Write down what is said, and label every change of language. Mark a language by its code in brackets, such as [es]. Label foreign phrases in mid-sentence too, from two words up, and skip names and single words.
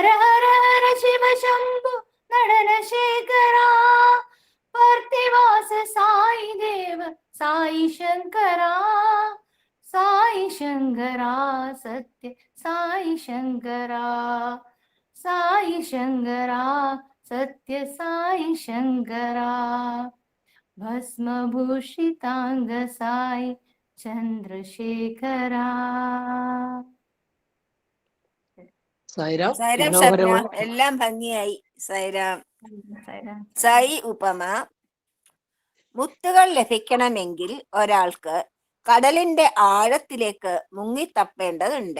[sa] हर हर शिव शंभु नडन शेखरा, प्रतिवास साई देव साई शंकरा, साई शंकरा सत्य साई शंकरा, साई शंकरा सत्य साई शंकरा, भस्मभूषितांग साई चंद्रशेखरा. [ml] സൈറാം? സൈറാം ശബ്ന മനോഹരമായ എല്ലാം ഭംഗിയായി. സൈറാം. സൈറാം. സായി ഉപമ. മുത്തുകൾ ലഭിക്കണമെങ്കിൽ ഒരാൾക്ക് കടലിന്റെ ആഴത്തിലേക്ക് മുങ്ങിത്തപ്പേണ്ടതുണ്ട്.